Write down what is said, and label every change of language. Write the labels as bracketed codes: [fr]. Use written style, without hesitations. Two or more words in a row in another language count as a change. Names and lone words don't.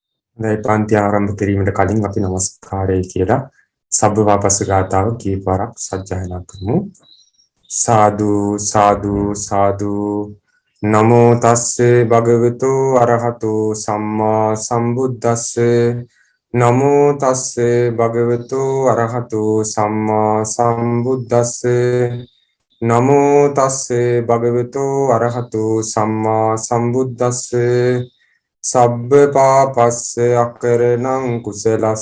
[si] පන්ති ආරම්භ කිරීමට කලින් අපි নমස්කාරය කියලා සබ්බවාපස්ස ගාතාව කීපවරක් සජ්ජායනා කරමු. [pi] සාදු සාදු සාදු නමෝ තස්සේ භගවතු අරහතෝ සම්මා සම්බුද්දස්සේ නමෝ තස්සේ භගවතු අරහතෝ සම්මා සම්බුද්දස්සේ නමෝ තස්සේ භගවතු අරහතෝ සම්මා සම්බුද්දස්සේ සබ්බ පාපස්ස අකරණං කුසලස්ස